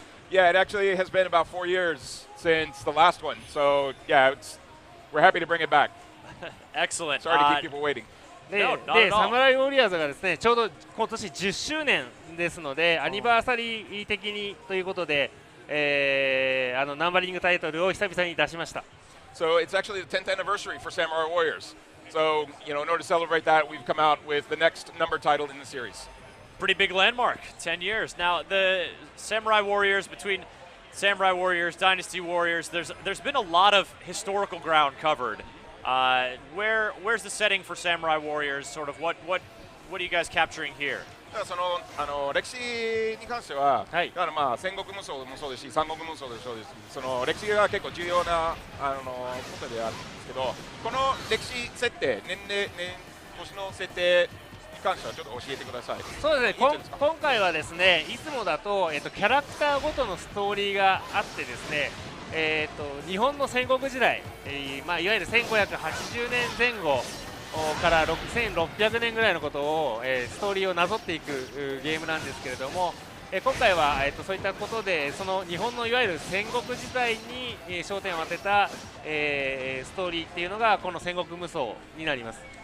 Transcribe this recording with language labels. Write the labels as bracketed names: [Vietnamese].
[English] Yeah, it actually has been about 4 years since the last one. So, yeah, we're happy to bring it back. Excellent. Sorry to keep people waiting. [Japanese] で、サムライウォリアーズがですね、ちょうど今年10周年ですので、アニバーサリー的にということで、ナンバリングタイトルを久々に出しました。 [English] So it's actually the 10th anniversary for Samurai Warriors. So, in order to celebrate that, we've come out with the next number title in the series. Pretty big landmark, 10 years. Now, the Samurai Warriors, between Samurai Warriors, Dynasty Warriors, there's been a lot of historical ground covered. Where's the setting for Samurai Warriors? Sort of what are you guys capturing here? [Japanese] その歴史に関しては、はい、だから戦国無双もそうですし、三国無双もそうですし、その歴史が結構重要なことであるんですけど、この歴史設定、年の設定に関してはちょっと教えてください。そうですね。今回はですね、いつもだとキャラクターごとのストーリーがあってですね、日本の戦国時代、いわゆる1580年前後から1600年ぐらいのことを、ストーリーをなぞっていくゲームなんですけれども、今回は、そういったことでその日本のいわゆる戦国時代に、焦点を当てた、ストーリーっていうのがこの戦国無双になります。